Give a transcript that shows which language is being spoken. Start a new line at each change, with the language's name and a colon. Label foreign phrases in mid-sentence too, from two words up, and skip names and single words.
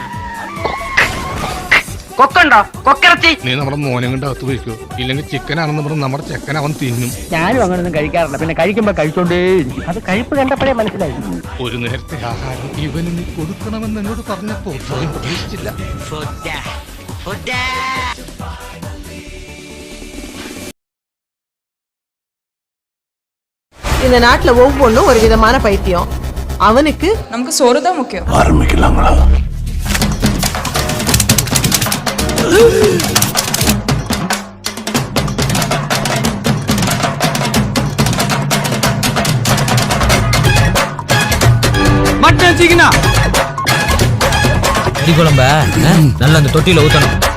Malayalam: കൊക്കുണ്ടോ? കൊക്കിറച്ചി. നീ നമ്മുടെ മോനെ കൊണ്ട് അകത്ത് വയ്ക്കോ. ഇല്ലെങ്കിൽ ചിക്കനാണെന്ന് പറഞ്ഞ് നമ്മുടെ ചെക്കൻ അവൻ തിന്നും. ഞാനും അങ്ങനൊന്നും കഴിക്കാറില്ല. പിന്നെ കഴിക്കുമ്പോ കഴിച്ചോണ്ടേ. അത് കഴിപ്പ് കണ്ടപ്പോഴേ മനസ്സിലായി. ഒരു നേരത്തെ ആഹാരം ഇവന് നീ കൊടുക്കണമെന്ന് എന്നോട് പറഞ്ഞപ്പോ പ്രതീക്ഷിച്ചില്ല.
Tamil: இந்த நாட்டுல ஒவ்வொன்றும் ஒரு விதமான பைத்தியம். அவனுக்கு நமக்கு சோறு தான் முக்கியம். ஆரம்பிக்கலாங்களா? மட்டன் சிக்கனா அடி குழம்ப நல்ல அந்த தொட்டியில ஊத்தணும்.